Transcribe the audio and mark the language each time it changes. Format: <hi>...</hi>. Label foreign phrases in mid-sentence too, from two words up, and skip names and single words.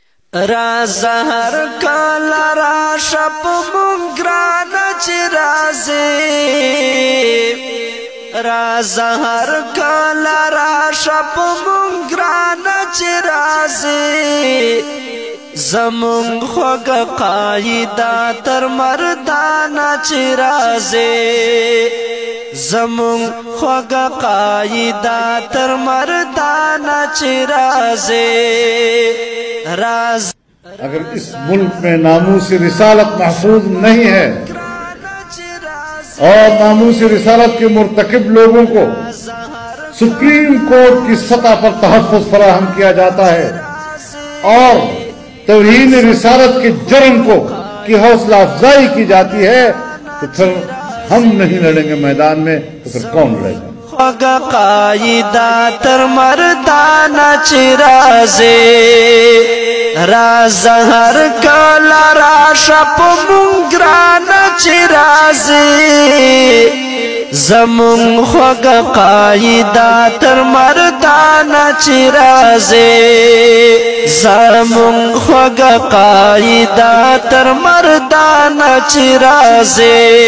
<ps>رازه هر کله راشه په مونږ ګرانه چې راځې رازه هر کله راشه په مونږ ګرانه چې راځې زمونږ خوږه قاعده تر مردانه چې راځې زمونږ خوږه قاعده تر مردانه چې راځې</ps> <ur>اگر اس ملک میں ناموس رسالت محفوظ نہیں ہے اور ناموس رسالت کے مرتکب لوگوں کو سپریم کورٹ کی سطح پر تحفظ فراہم کیا جاتا ہے اور توہین رسالت کے جرم کو کی حوصلہ افزائی کی جاتی ہے تو پھر ہم نہیں لڑیں گے میدان میں تو پھر کون لڑے گا.</ur> <ps>خوږه قاعده تر مردانه چې راځې رازه هر کله راشه په مونږ ګرانه چې راځې زمونږ خوږه قاعده تر مردانه چې راځې زمونږ خوږه قاعده تر مردانه چې راځې</ps>